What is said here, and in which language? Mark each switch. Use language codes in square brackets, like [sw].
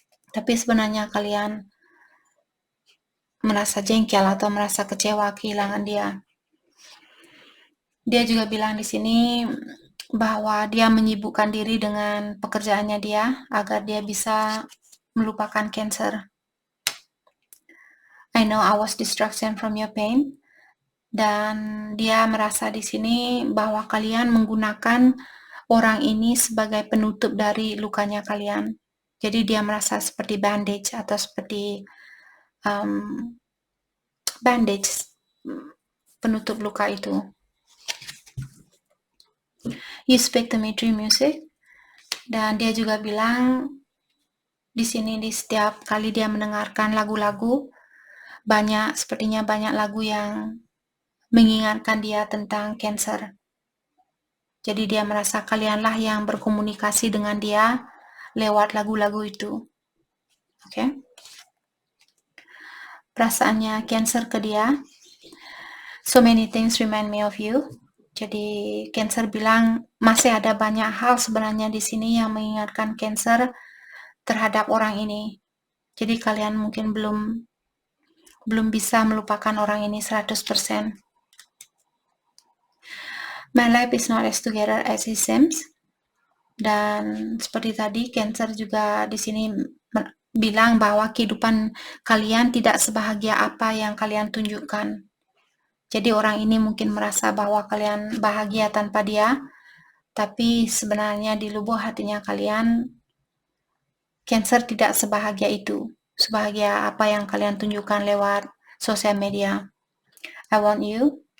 [id] Tapi sebenarnya kalian merasa jengkel atau merasa kecewa kehilangan dia. Dia juga bilang di sini bahwa dia menyibukkan diri dengan pekerjaannya dia agar dia bisa melupakan Cancer. [en] I know I was distraction from your pain. [id] Dan dia merasa di sini bahwa kalian menggunakan orang ini sebagai penutup dari lukanya kalian. Jadi dia merasa seperti bandage atau seperti bandage, penutup luka itu. [en] You speak to me through music. [id] Dan dia juga bilang di sini di setiap kali dia mendengarkan lagu-lagu, sepertinya banyak lagu yang mengingatkan dia tentang Cancer. Jadi dia merasa kalianlah yang berkomunikasi dengan dia lewat lagu-lagu itu. Oke? Perasaannya Cancer ke dia, [en] so many things remind me of you. [id] Jadi Cancer bilang masih ada banyak hal sebenarnya di sini yang mengingatkan Cancer terhadap orang ini. Jadi kalian mungkin belum belum bisa melupakan orang ini 100%. [en] My life is not as together as it seems. [id] Dan seperti tadi, Cancer juga di sini bilang bahwa kehidupan kalian tidak sebahagia apa yang kalian tunjukkan. Jadi orang ini mungkin merasa bahwa kalian bahagia tanpa dia, tapi sebenarnya di lubuk hatinya kalian, Cancer tidak sebahagia itu, sebahagia apa yang kalian tunjukkan lewat sosial media. [en] I want you.